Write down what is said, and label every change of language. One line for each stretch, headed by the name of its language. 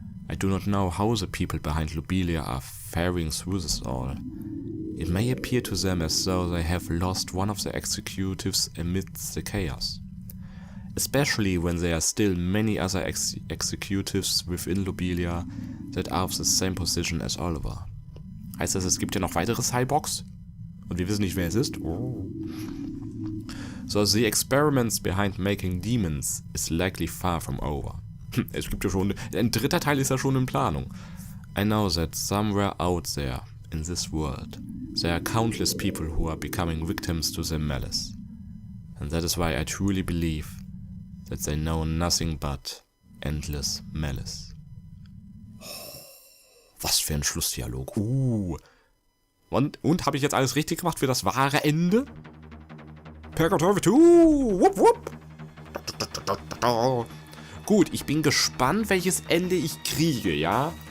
English: I do not know how the people behind Lobelia are faring through this all. It may appear to them as though they have lost one of their executives amidst the chaos. Especially when there are still many other executives within Lobelia that are of the same position as Oliver.
German: Heißt das, es gibt ja noch weitere Cyborgs? Und wir wissen nicht, wer es ist? Oh.
English: So the experiments behind making demons is likely far from over.
German: Es gibt ja schon, ein dritter Teil ist ja schon in Planung.
English: I know that somewhere out there in this world there are countless people who are becoming victims to their malice. And that is why I truly believe that they know nothing but endless malice.
German: Was für ein Schlussdialog. Und habe ich jetzt alles richtig gemacht für das wahre Ende? Purgatory 2! Wupp, wupp. Gut, ich bin gespannt, welches Ende ich kriege, ja?